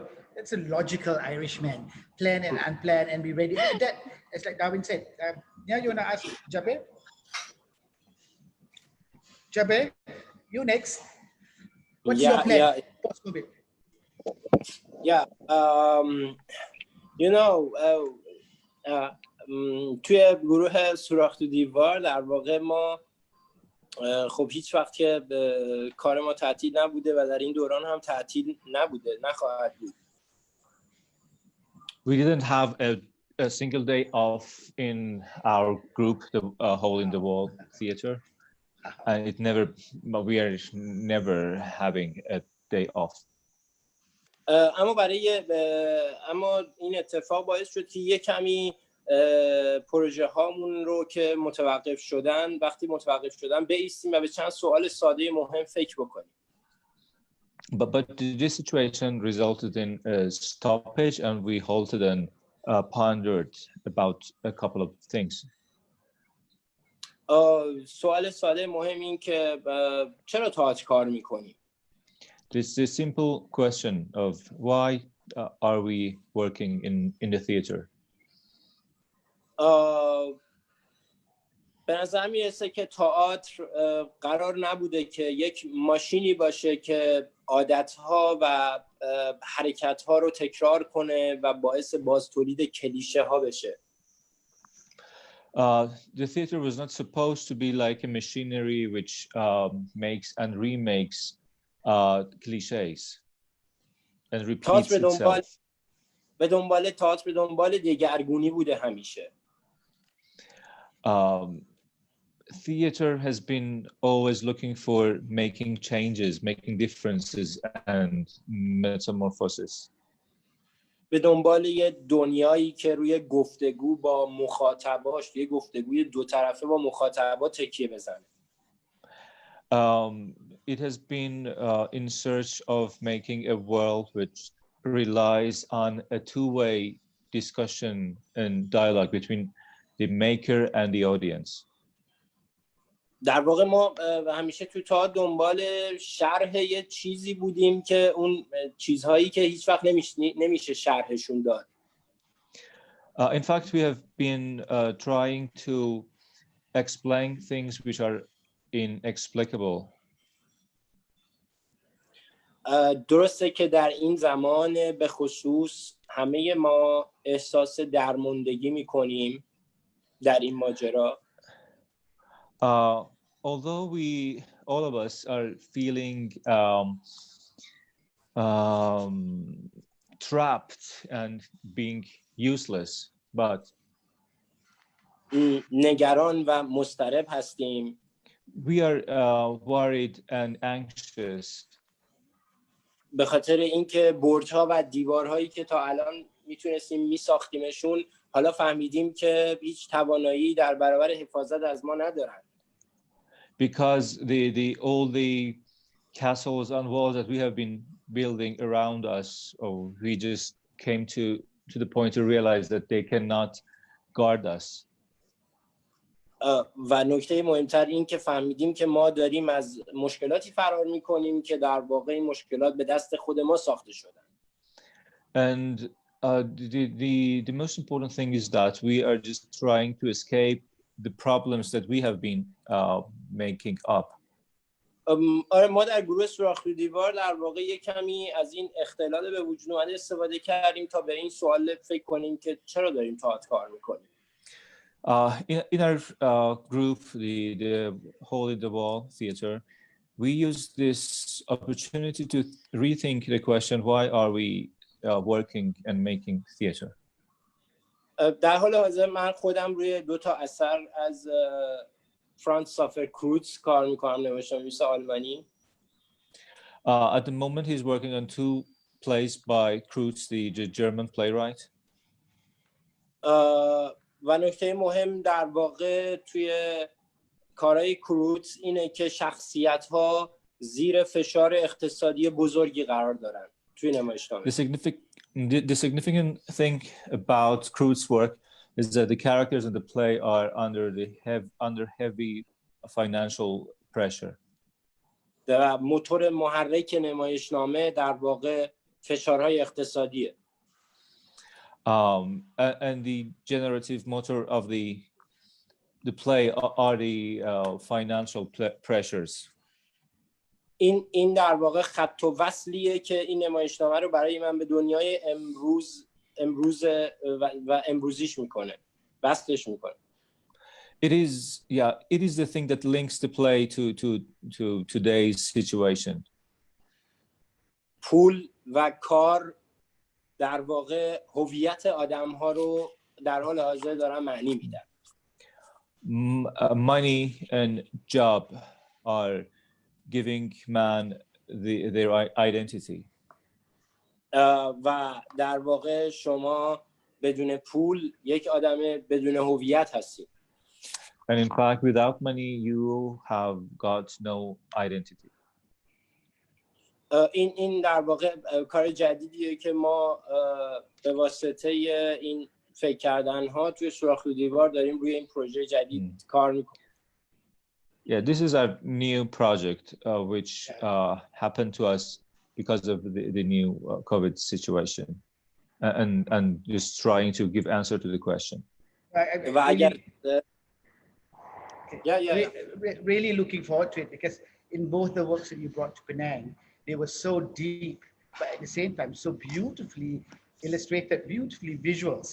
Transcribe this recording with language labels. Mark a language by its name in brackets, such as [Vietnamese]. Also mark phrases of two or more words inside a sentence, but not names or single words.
[English] That's a logical Irishman. Plan and unplan and be ready. That, it's like Darwin said. Now you want to ask Jaber? Jaber, you next. What's your plan post-COVID? Yeah, you know, [Persian] توی گروه سوراخ تو دیوار در واقع ما خب هیچ وقت که کار ما تعطیل نبوده و در این دوران هم تعطیل نبوده، نخواهد بود. [English] We didn't have a single day off in our group, the Hole in the Wall Theatre, and we are never having a day off. [Persian] اما این اتفاق باعث شد که یه کمی پروژه هامون رو که متوقف شدن، وقتی متوقف شدن بایستیم و به چند سوال ساده مهم فکر بکنیم. [English] But this situation resulted in a stoppage, and we halted and pondered about a couple of things. [Persian] سوال ساده مهم این که چرا تئاتر کار میکنیم؟ [English] This is a simple question of why are we working in the theater? [Persian] به نظر میرسه که تئاتر قرار نبوده که یک ماشینی باشه که عادتها و حرکتها رو تکرار کنه و باعث بازتولید کلیشه ها بشه. [English] The theater was not supposed to be like a machinery which makes and remakes cliches and repeats itself. [Persian] به دنبال دگرگونی بوده همیشه. [English] Theater has been always looking for making changes, making differences and metamorphosis. [Persian] به دنبال یه دنیایی که روی گفتگو با مخاطباش، یه گفتگوی دو طرفه با مخاطبا تکیه بزنه. [English] It has been in search of making a world which relies on a two-way discussion and dialogue between the maker and the audience. [Persian] در واقع ما همیشه تو تا دنبال شرح یه چیزی بودیم که اون چیزهایی که هیچ وقت نمیشه شرحشون داد. [English] In fact, we have been trying to explain things which are inexplicable. [Persian] درسته که در این زمان به خصوص همه ما احساس درماندگی میکنیم در این ماجرا. [English] Although all of us are feeling trapped and being useless, but [Persian] نگران و مضطرب هستیم. [English] We are worried and anxious. [Persian] به خاطر اینکه برج‌ها و دیوارهایی که تا الان میتونستیم میساختیمشون، حالا فهمیدیم که هیچ توانایی در برابر حفاظت از ما ندارن. [English] Because all the castles and walls that we have been building around us, we just came to the point to realize that they cannot guard us. [Persian] و نکته مهمتر این که فهمیدیم که ما داریم از مشکلاتی فرار میکنیم که در واقع این مشکلات به دست خود ما ساخته شدن. [English] And the most important thing is that we are just trying to escape the problems that we have been making up. [Persian] آره ما در گروه سوراخ رو دیوار در واقع یک کمی از این اختلال به وجود اومده استفاده کردیم تا به این سوال فکر کنیم که چرا داریم تئاتر کار میکنیم. [English] In our group, the Hole in the Wall Theater, we use this opportunity to rethink the question, why are we working and making theater? [Persian] در حال حاضر من خودم روی 2 تا اثر از فرانس سافر کروتز کار میکنم، نوشته‌نویس آلمانی. [English] At the moment, he's working on 2 plays by Kreutz, the German playwright. [Persian] و نکته مهم در واقع توی کارهای کروتز اینه که شخصیت‌ها زیر فشار اقتصادی بزرگی قرار دارن توی نمایشنامه. [English] The significant thing about Kreutz's work is that the characters in the play are under heavy financial pressure. [Persian] و موتور محرک نمایشنامه در واقع فشارهای اقتصادیه. [English] And the generative motor of the play are the financial pressures. [Persian] این در واقع خط و وصلیه که این نمایشنامه رو برای من به دنیای امروز و امروزیش میکنه، وصلش میکنه. [English] It is the thing that links the play to today's situation. [Persian] پول و کار در واقع هویت آدم‌ها رو در حال حاضر دارن معنی میدن. [English] Money and job are giving man their identity. [Persian] و در واقع شما بدون پول یک آدم بدون هویت هستید. [English] And in fact, without money, you have got no identity. [Persian] این در واقع کار جدیدیه که ما به واسطه این فکر کردن ها توی سوراخ رو دیوار داریم روی این پروژه جدید کار میکنیم. [English] Yeah, this is our new project which happened to us because of the new COVID situation, and just trying to give answer to the question. Really looking forward to it, because in both the works that you brought to Penang, they were so deep, but at the same time so beautifully illustrated, beautifully visuals.